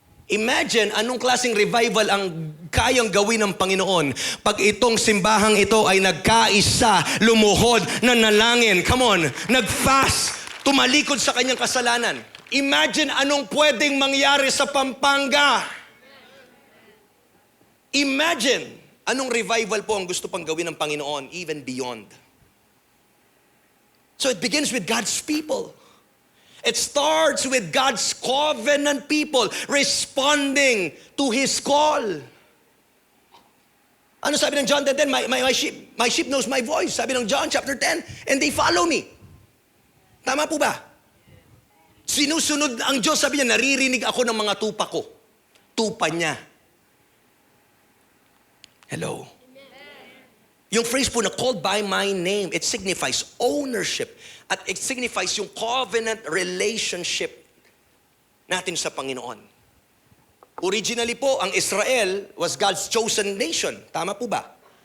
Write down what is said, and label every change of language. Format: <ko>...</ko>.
<tl>Imagine anong klaseng revival ang kayang gawin ng Panginoon pag itong simbahang ito ay nagkaisa, lumuhod, nanalangin, come on, nag-fast, tumalikod sa kanyang kasalanan. Imagine anong pwedeng mangyari sa Pampanga. Imagine anong revival po ang gusto pang gawin ng Panginoon, even beyond.</tl> <en>So it begins with God's people. It starts with God's covenant people responding to His call.</en> <tl>Ano sabi ng</tl> <en>John 10:10? My sheep knows my voice. Sabi ng John chapter 10, and they follow me.</en> <tl>Tama po ba? Sinusunod ang Diyos, sabi niya, naririnig ako ng mga tupa ko. Tupa niya.</tl> <en>Hello? Yung phrase po na called by my name, it signifies ownership.</en> <tl>At it signifies yung covenant relationship natin sa Panginoon.</tl> <en>Originally po, ang Israel was God's chosen nation.</en> <tl>Tama po ba?</tl>